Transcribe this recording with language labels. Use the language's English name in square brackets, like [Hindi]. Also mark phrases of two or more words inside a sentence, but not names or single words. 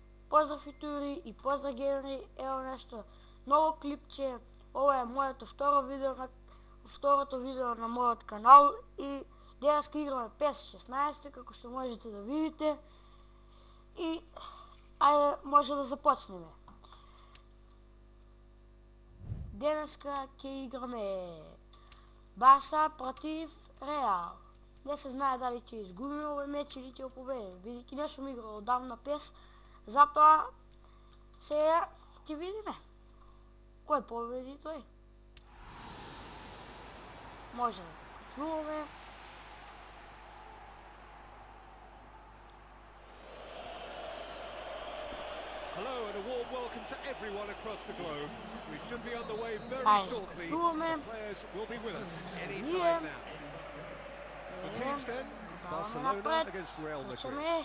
[Bulgarian] Поздрав ютубери и поздрав геймери, ево нещо ново клипче. Ovo е моето второто видео на моят канал и днеска играме PES 16, како ще можете да видите. И айде, може да започнем. [Macedonian] Днеска ќе играме Барса против Реал. Не се знае дали ќе изгубим овој меч или ќе го победим, бидејќи не сум играл одамна PES, затоа сега ќе видиме кој победи тој. Може да се почуваме. [English] Hello and a warm welcome to everyone across the globe. We should be on the way very shortly. The players will be with us any time now. The teams then, Barcelona against Real Madrid.